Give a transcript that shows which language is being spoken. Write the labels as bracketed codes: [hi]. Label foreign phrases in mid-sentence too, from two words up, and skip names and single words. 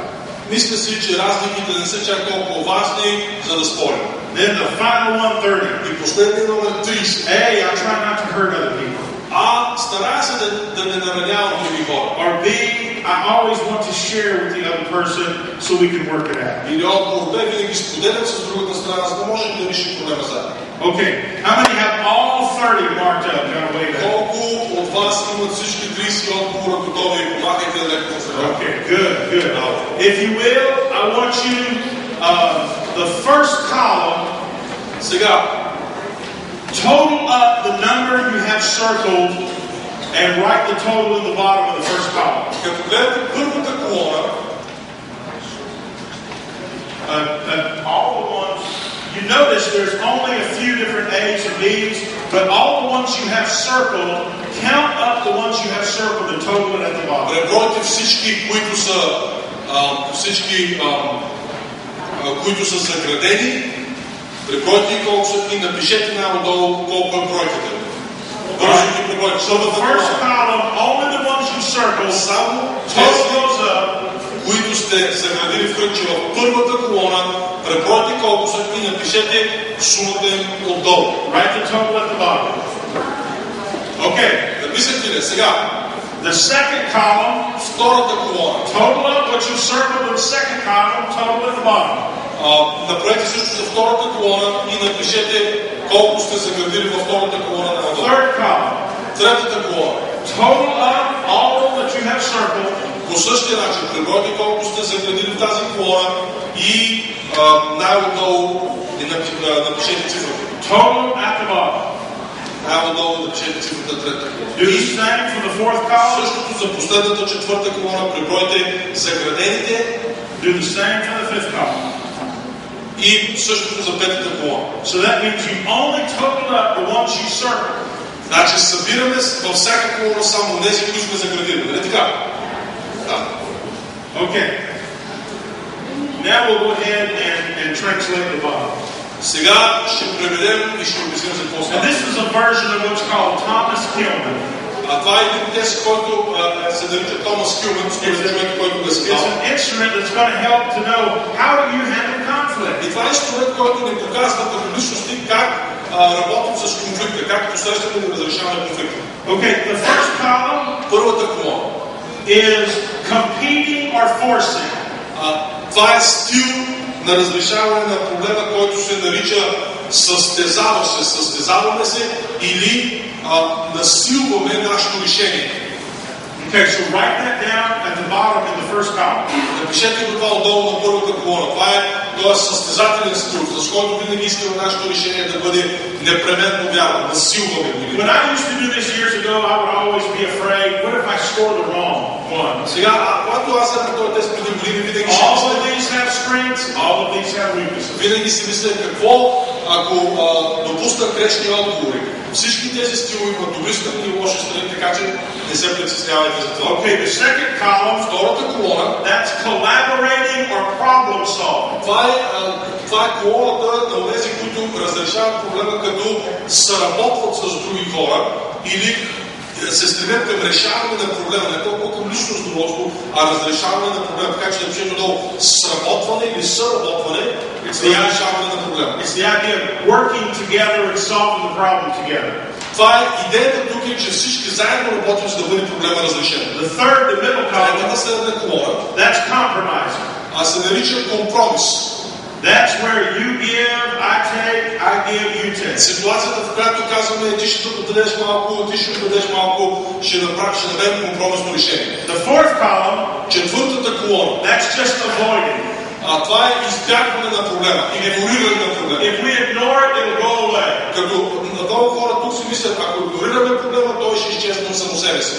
[bg] мисля си, че разликите не са чак толкова важни, за да спорим. [en] Then the final one, 30. [bg] И последния номер 30. [en] A, I try not to hurt other people. [bg] Старая се да не наранявам други хора. [en] Or B, I always want to share with the other person so we can work it out. [bg] Или отговор Б, винаги споделям с другата страна, за да можем да решим проблема заедно. [en] Okay, how many have all 30 marked up? Gonna wait up. [bg] Колко от вас имат всички 30 отговора готови? Помагайте леко на страна. [en] Okay, good. If you will, I want you, the first column, [bg] Сега, [en] total up the number you have circled and write the total in the bottom of the first column. [bg] като гледате първата колона, [en] All the ones you notice there's only a few different A's and B's, but all the ones you have circled, count up the ones you have circled and total it at the bottom. [bg] Пребройте всички, които са заградени, пребройте и колко са и напишете най-отдолу колко е бройката. Бързо ги пребройте. [en] So the first column, only the ones you circled, total goes up. [bg] Които сте заградили в кръгче в първата колона, пребройте колко са и напишете сумата им отдолу. [en] Write the total at the bottom. Okay. [bg] Написахте ли сега? [en] The second column, [bg] втората колона. [en] Total up what you circled in the second column, total at the bottom. [bg] Направете също за втората колона и напишете колко сте заградили във втората колона на отдолу. [en] Third column. [bg] Третата колона. [en] Total up all that you have circled. [bg] По същия начин, пребройте колко сте заградили в тази колона и най-отдолу напишете цифрата. [en] Total at the bottom. [bg] Най-отдолу напишете цифрата трета колона. [en] Do the same for the fourth column. [bg] Същото за последната четвърта колона, пребройте заградените. [en] Do the same for the fifth column. [bg] И същото за петата колона. [en] So that means you only total up the ones you circled. [bg] Значи събираме във всяка колона само тези, които сме заградили. Нали така? Да. [en] Okay. Now we'll go ahead and translate the Bible. [bg] Сега ще преведем и ще обясним за какво става. [en] And this is a version of what's called Thomas Kilman. [bg] Това е един тест, който се нарича Томас Килман, човек, който го е създал. [en] It's an instrument that's going to help to know how do you handle conflict. [bg] И това е инструмент, който ни показва като личности как работим с конфликта, как посрещаме и разрешаваме конфликта. [en] Okay, the first column. [bg] Първата колона [en] is competing or forcing. [bg] Това е стил на разрешаване на проблема, който се нарича състезаваме се или насилваме нашето решение. [en] Okay, so write that down at the bottom in the first column. [bg] Напишете го това отдолу на първата колона. Това е състезателен стил, с който винаги искаме нашето решение да бъде непременно вярно, насилваме го. [en] When I used to do this years ago, I would always be afraid, what if I score the wrong one? [bg] Сега, когато аз съм на този тест преди години, винаги [en] all of these have strengths, all of these have weaknesses. [bg] Винаги си мисля какво, ако допусна грешни отговори. Всички тези стилове имат добри страни и лоши страни, така че не се притеснявайте за това. [en] Okay, the second column, [bg] втората колона, [en] that's collaborating or problem solving. [bg] Това е колоната на тези, които разрешават проблема, като съработват с други хора или се стремят към решаване на проблема, не толкова към лично задоволство, а разрешаване на проблема. Така че напишем долу сработване или съработване за решаване на проблема. [en] It's the idea of working together and solving the problem together. [bg] Това е идеята тук, че всички заедно работим, за да бъде проблема разрешен. [en] The third, the middle column, [bg] следна колона, [en] that's compromising. [bg] се нарича компромис. [en] That's where you give, I take, I give, you take. [bg] Ситуацията, в която казваме, ти ще дадеш малко, ти ще дадеш малко, ще дадем компромисно решение. [en] The fourth column, [bg] четвъртата колона, [en] that's just avoiding. [bg] Това е избягване на проблема, игнориране на проблема. [en] If we ignore it, it'll go away. [bg] Като много хора тук си мислят, ако игнорираме проблема, той ще изчезне от само себе си.